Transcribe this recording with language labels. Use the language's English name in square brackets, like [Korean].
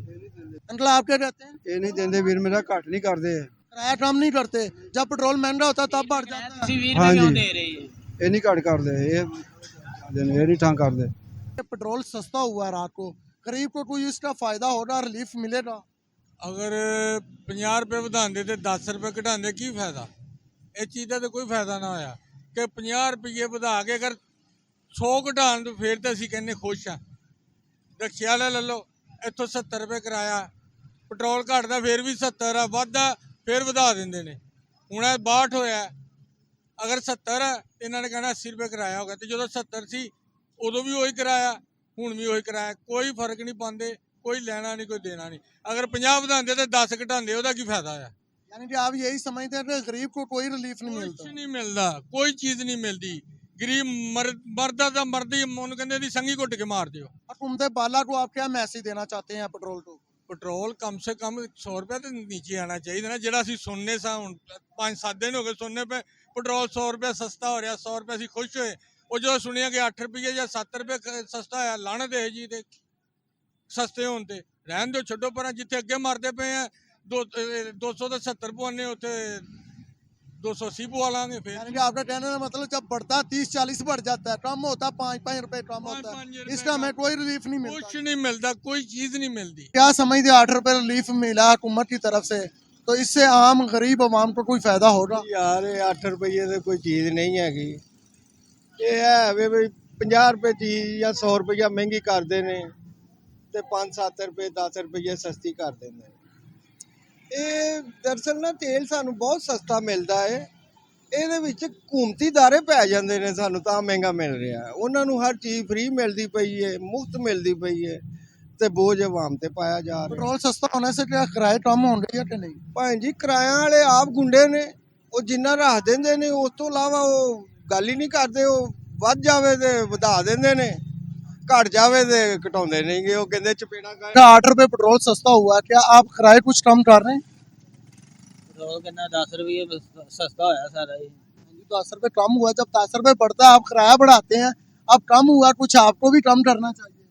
[Hindi] Uncle आप क्या कहते हैं? ये नहीं देंगे वीर मेरा, घट नहीं करते, किराया कम नहीं करते, जब पेट्रोल महंगा होता है तब बढ़ जाता है। [Punjabi] हाँ जी, ਇਹ ਨਹੀਂ ਘੱਟ ਕਰਦੇ, ਇਹ ਨਹੀਂ ਠਾਂ ਕਰਦੇ। [Hindi] पेट्रोल सस्ता हुआ है रात को, गरीब को कोई इसका फायदा होगा, रिलीफ मिलेगा? [Punjabi] अगर 50 रुपए ਵਧਾਉਂਦੇ ਤੇ 10 ਰੁਪਏ ਘਟਾਉਂਦੇ ਕੀ ਫਾਇਦਾ? ਇਹ ਚੀਜ਼ ਦਾ ਤਾਂ ਕੋਈ ਫਾਇਦਾ ਨਾ ਹੋਇਆ ਕਿ 50 ਰੁਪਏ ਵਧਾ ਕੇ ਅਗਰ 100 ਘਟਾਉਣ ਤੋਂ ਫੇਰ ਤਾਂ ਅਸੀਂ ਕਹਿੰਦੇ ਖੁਸ਼ ਆ। ਰਿਕਸ਼ੇ ਵਾਲਾ ਲੈ ਲਓ, ਇੱਥੋਂ 70 ਰੁਪਏ ਕਿਰਾਇਆ, ਪੈਟਰੋਲ ਘਟਦਾ ਫੇਰ ਵੀ 70 ਆ, ਵੱਧਦਾ ਫੇਰ ਵਧਾ ਦਿੰਦੇ ਨੇ। ਹੁਣ ਇਹ 62 ਹੋਇਆ, ਅਗਰ 70 ਹੈ ਇਹਨਾਂ ਨੇ ਕਹਿਣਾ 80 ਰੁਪਏ ਕਿਰਾਇਆ ਹੋ ਗਿਆ, ਤੇ ਜਦੋਂ 70 ਸੀ ਉਦੋਂ ਵੀ ਉਹੀ ਕਿਰਾਇਆ, ਹੁਣ ਵੀ ਉਹੀ ਕਿਰਾਇਆ, ਕੋਈ ਫਰਕ ਨਹੀਂ ਪਾਉਂਦੇ, ਕੋਈ ਲੈਣਾ [Hindi] नहीं कोई देना नहीं। [Punjabi] अगर 50 ਵਧਾਉਂਦੇ ਤੇ 10 ਘਟਾਉਂਦੇ ਉਹਦਾ ਕੀ ਫਾਇਦਾ ਹੈ? [Hindi] यानी कि आप यही समझते हैं कि गरीब को कोई रिलीफ नहीं मिलता? [Punjabi] ਕੁਝ ਨਹੀਂ ਮਿਲਦਾ, ਕੋਈ ਚੀਜ਼ ਨਹੀਂ ਮਿਲਦੀ। ਗਰੀਬ ਮਰਦਾ ਤਾਂ ਮਰਦੀ, ਉਹਨੂੰ ਕਹਿੰਦੇ ਦੀ ਸੰਗੀ ਘੁੱਟ ਕੇ ਮਾਰ ਦਿਓ। [Hindi] हुकूमत बाला को आप क्या मैसेज देना चाहते हैं पेट्रोल को? [Punjabi] ਪੈਟਰੋਲ ਕਮ ਸੇ ਕਮ 100 ਰੁਪਏ ਤੇ ਨੀਚੇ ਆਣਾ ਚਾਹੀਦਾ ਨਾ, ਜਿਹੜਾ ਅਸੀਂ ਸੁਣਨੇ ਸਾਂ ਹੁਣ 5-7 ਦਿਨ ਹੋ ਗਏ ਸੁਣਨੇ ਪਏ ਪੈਟਰੋਲ 100 ਰੁਪਏ ਸਸਤਾ ਹੋ ਰਿਹਾ, 100 ਰੁਪਏ ਅਸੀਂ ਖੁਸ਼ ਹੋਏ। ਉਹ ਜਦੋਂ ਸੁਣਿਆ ਕਿ 8 ਰੁਪਏ ਜਾਂ 7 ਰੁਪਏ ਸਸਤਾ ਹੋਇਆ, ਲਾਹਨਤ ਹੈ ਜੀ ਤੇ ਸਸਤੇ ਹੋਣ ਤੇ ਰਹਿਣ ਦਿਓ, ਛੱਡੋ ਪਰਾਂ। ਜਿੱਥੇ ਅੱਗੇ ਮਰਦੇ ਪਏ ਆ 200 तो 70 पवाने, उत्थे 280 पवा लांगे। [Hindi] फिर यानी कि आपका कहने का मतलब जब बढ़ता 30-40 बढ़ जाता है, कम होता 5-5 रुपए कम होता है, इसका हमें कोई रिलीफ नहीं मिलता? कुछ नहीं मिलता, कोई चीज नहीं मिलती। क्या समझते 8 रुपए रिलीफ मिला हुकूमत की तरफ से, तो इससे आम गरीब आवाम को कोई फायदा होगा? यार 8 रुपये तो कोई चीज़ नहीं हैगी, ये है भी 50 रुपये चीज़ या 100 रुपया महंगी करते हैं तो 5-7 रुपये 10 रुपये सस्ती कर देंगे। [Punjabi] ਇਹ ਦਰਅਸਲ ਨਾ ਤੇਲ ਸਾਨੂੰ ਬਹੁਤ ਸਸਤਾ ਮਿਲਦਾ ਹੈ, ਇਹਦੇ ਵਿੱਚ ਹਕੂਮਤੀ ਦਾਰੇ ਪੈ ਜਾਂਦੇ ਨੇ, ਸਾਨੂੰ ਤਾਂ ਮਹਿੰਗਾ ਮਿਲ ਰਿਹਾ। ਉਹਨਾਂ ਨੂੰ ਹਰ ਚੀਜ਼ ਫ੍ਰੀ ਮਿਲਦੀ ਪਈ ਹੈ, ਮੁਫਤ ਮਿਲਦੀ ਪਈ ਹੈ, ਤੇ ਬੋਝ ਆਵਾਮ ਤੇ ਪਾਇਆ ਜਾ ਰਿਹਾ। [Hindi] पेट्रोल सस्ता होने से क्या किराए कम हो रहे हैं कि नहीं? [Punjabi] ਭਾਈ ਜੀ ਕਿਰਾਇਆਂ ਵਾਲੇ ਆਪ ਗੁੰਡੇ ਨੇ, ਉਹ ਜਿੰਨਾ ਰੱਖ ਦਿੰਦੇ ਨੇ ਉਸ ਤੋਂ ਇਲਾਵਾ ਉਹ ਗੱਲ ਹੀ ਨਹੀਂ ਕਰਦੇ। ਉਹ ਵੱਧ ਜਾਵੇ ਤੇ ਵਧਾ ਦਿੰਦੇ ਨੇ, [Hindi] घट जावे तो घटाते नहीं गे, वो कहते चपेड़ा कर। 8 रुपए पेट्रोल सस्ता हुआ, क्या आप किराए कुछ कम कर रहे हैं? पेट्रोल कितना 10 रुपये सस्ता होया सारा ही। 10 रुपए कम हुआ, जब 10 रुपए बढ़ता है आप किराया बढ़ाते हैं, अब कम हुआ, कुछ आपको भी कम करना चाहिए।